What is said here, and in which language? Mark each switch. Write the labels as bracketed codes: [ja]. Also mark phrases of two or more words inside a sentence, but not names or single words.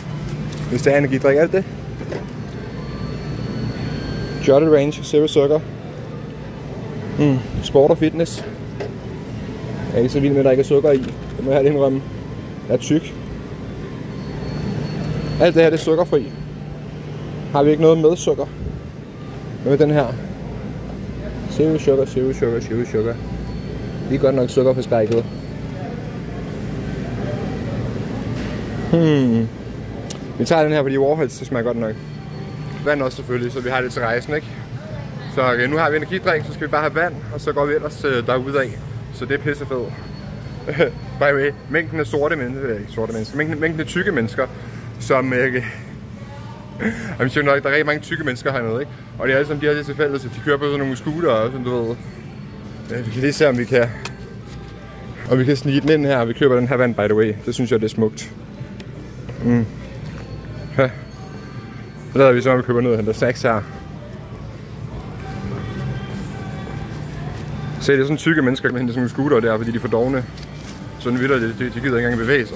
[da] Hvis det er energidrik, er det det? Jolly Range, zero sukker. Sport og fitness. Jeg er ikke så vild med, at der ikke er sukker i. Det må jeg have det indrømme. Jeg er tyk. Alt det her, det er sukkerfri. Har vi ikke noget med sukker? Hvad med den her? [en] Zero sugar, zero sugar, zero sugar. [da] Vi er godt nok sukkerforskrækket. Vi tager den her, fordi Warheads, det smager godt nok. Vand også selvfølgelig, så vi har det til rejsen, ikke? Så okay, nu har vi energidrik, så skal vi bare have vand, og så går vi ellers derudad. Så det er pissefedt. [en] By the way, [da] mængden af mængden af tykke mennesker, som jeg synes nok, der er rigtig mange tykke mennesker hernede, ikke? Og det er alle sammen de her til fælles, så de kører på sådan nogle scooter og sådan, du ved. Vi kan lige se, om vi kan snige den ind her, og vi køber den her vand, [en] by the way. [da] Det synes jeg, det er smukt. Ja. Så lader vi så, om vi køber noget og henter snacks her. Se, det er sådan tykke mennesker, der henter sådan nogle scooter der, fordi de er for dovne. Sådan videre, de gider ikke engang bevæge sig.